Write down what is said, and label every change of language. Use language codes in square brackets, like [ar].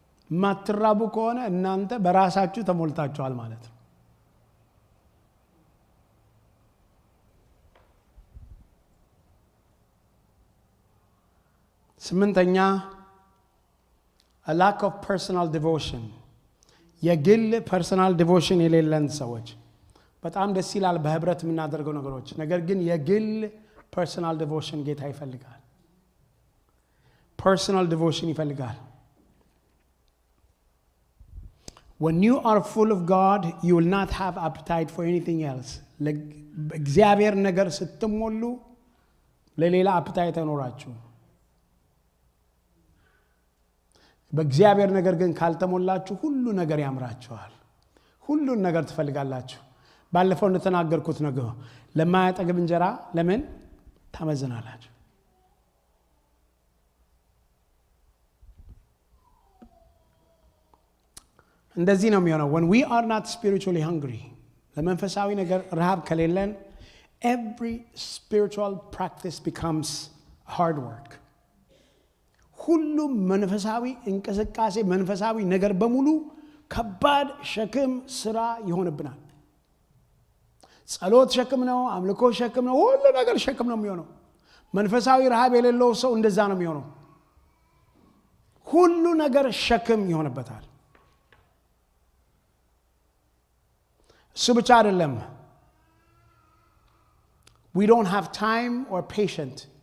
[am] ማትራቡ ከሆነ እናንተ በራሳችሁ ተሞልታችኋል ማለት ነው። ስምንተኛ [en] a lack of personal devotion. [am] የግል personal devotion የሌለን ሰዎች በጣም ደስ ይላል በህብረት የምናደርገው ነገሮች፣ ነገር ግን የግል personal devotion ጌታ ይፈልጋል። personal devotion ይፈልጋል። [en] When you are full of God, you will not have appetite for anything else. [am] እግዚአብሔር ነገር ስትሞሉ ለሌላ appetite አይኖራችሁ። በእግዚአብሔር ነገር ግን ካልተሞላችሁ ሁሉ ነገር ያምራችኋል። ሁሉን ነገር ትፈልጋላችሁ። ባለፈው እንደተናገርኩት ነገር ለማያጠግብ እንጀራ ለምን ታመዝናላችሁ? እንደዚህ ነው የሚሆነው። [en] when we are not spiritually hungry, [am] ለመንፈሳዊ ነገር ረሃብ ከሌለን [en] every spiritual practice becomes hard work. [am] ሁሉም መንፈሳዊ እንቅስቃሴ መንፈሳዊ ነገር በሙሉ ከባድ ሸክም ስራ ይሆንብናል። ጸሎት ሸክም ነው፣ አምልኮ ሸክም ነው፣ ሁሉ ነገር ሸክም ነው የሚሆነው። መንፈሳዊ ረሃብ የሌለው ሰው እንደዛ ነው የሚሆነው። ሁሉ ነገር ሸክም ይሆንበታል። እሱ ብቻ አይደለም። [en] we don't have time or patience.